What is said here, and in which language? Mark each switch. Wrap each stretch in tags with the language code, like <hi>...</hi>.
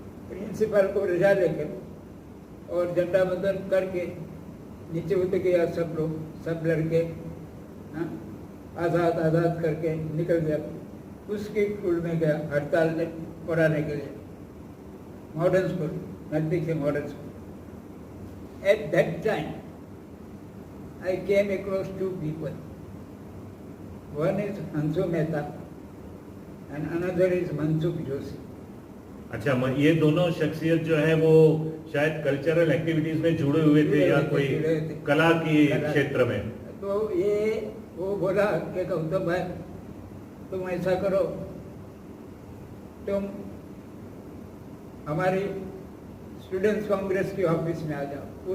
<hi>Principal को रजा लेकर और झंडा बंधन करके नीचे उतर गया, सब लोग, सब लड़के आज़ाद आज़ाद करके निकल गया। उसके स्कूल में गया हड़ताल में पढ़ाने के लिए, मॉडर्न स्कूल, नजदीक से modern school.</hi> <en>At that time, I came across 2 people. One is Hansu Mehta and another is Mansukh Joshi.</en> <hi>अच्छा, ये दोनों शख्सियत जो है वो शायद कल्चरल एक्टिविटीज में जुड़े हुए थे या कोई कला की क्षेत्र में। तो ये वो बोला कि गौतम भाई तुम ऐसा करो, तुम हमारी स्टूडेंट्स कांग्रेस की ऑफिस में आ जाओ।</hi>